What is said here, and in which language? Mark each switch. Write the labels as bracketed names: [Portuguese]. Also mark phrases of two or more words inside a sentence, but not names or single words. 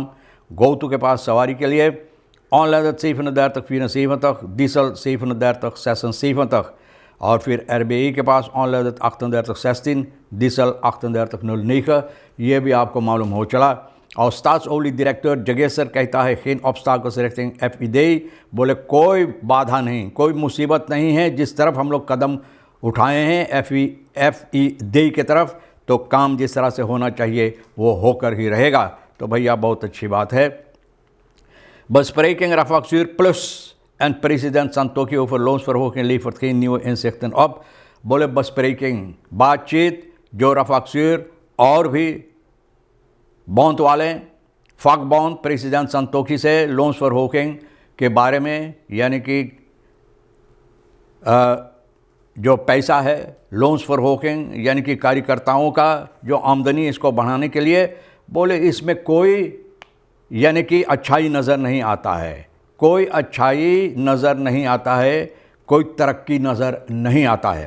[Caribbean Hindustani] गोतु के पास सवारी के लिए ऑनलाइन 37,74 डीजल 37,76 और फिर RBI के पास ऑनलाइन 38,16 डीजल 38,09। ये भी आपको मालूम हो चला। और स्टाट्सओवली डायरेक्टर जगेसर कहता है [Dutch] geen obstakels richting FID। [Caribbean Hindustani] बोले कोई बाधा नहीं, कोई मुसीबत नहीं है जिस तरफ हम लोग कदम उठाए हैं FID की तरफ, तो काम जिस तरह से होना चाहिए वो होकर ही रहेगा। तो भैया बहुत अच्छी बात है। [Dutch] Bespreking Rafaqsuur Plus en president Santokhi over loonsverhoging levert geen nieuwe inzichten op। [Caribbean Hindustani] बोले bespreking बातचीत जो रफाकसूर और भी बॉन्ड वाले फक बॉन्ड प्रेसिडेंट संतोखी से लोन्स फॉर होकिंग के बारे में, यानी कि जो पैसा है लोन्स फॉर होकिंग यानी कि कार्यकर्ताओं का जो आमदनी, इसको बढ़ाने के लिए बोले इसमें कोई यानी कि अच्छाई नज़र नहीं आता है, कोई अच्छाई नज़र नहीं आता है, कोई तरक्की नज़र नहीं आता है।